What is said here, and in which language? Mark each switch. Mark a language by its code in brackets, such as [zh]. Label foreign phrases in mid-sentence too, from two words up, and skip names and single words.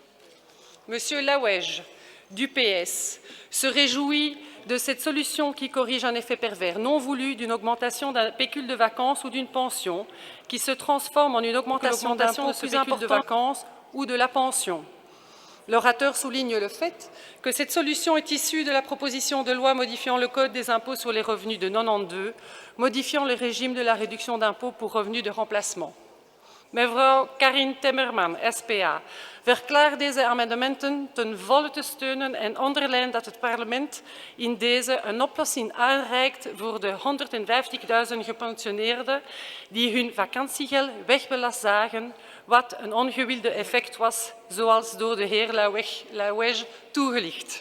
[fr] Monsieur Lawège, du PS, se réjouit de cette solution qui corrige un effet pervers non voulu d'une augmentation d'un pécule de vacances ou d'une pension qui se transforme en une augmentation d'impôt de ce pécule de vacances ou de la pension. L'orateur souligne le fait que cette solution est issue de la proposition de loi modifiant le Code des impôts sur les revenus de 92, modifiant le régime de la réduction d'impôt pour revenus de remplacement. [nl] Mevrouw Karin Timmerman, SPA, verklaart deze amendementen ten volle te steunen en onderlijnt dat het parlement in deze een oplossing aanreikt voor de 150.000 gepensioneerden die hun vakantiegeld wegbelast zagen, wat een ongewilde effect was, zoals door de heer Lawège toegelicht.